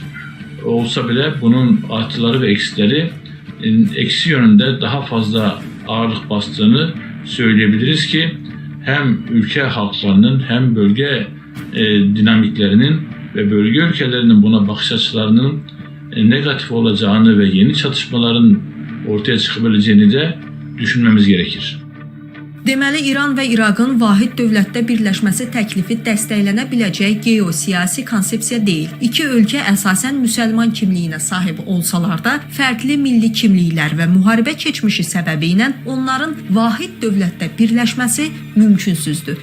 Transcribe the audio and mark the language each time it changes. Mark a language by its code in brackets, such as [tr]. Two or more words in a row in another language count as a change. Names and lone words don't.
[tr] Olsa bile bunun artıları ve eksileri eksi yönünde daha fazla ağırlık bastığını söyleyebiliriz ki hem ülke halklarının hem bölge dinamiklerinin ve bölge ülkelerinin buna bakış açılarının negatif olacağını ve yeni çatışmaların ortaya çıkabileceğini de düşünmemiz gerekir. [az] Deməli, İran və İraqın vahid dövlətdə birləşməsi təklifi dəstəklənə biləcək geosiyasi konsepsiya deyil. İki ölkə əsasən müsəlman kimliyinə sahib olsalar da, fərqli milli kimliklər və müharibə keçmişi səbəbi ilə onların vahid dövlətdə birləşməsi mümkünsüzdür.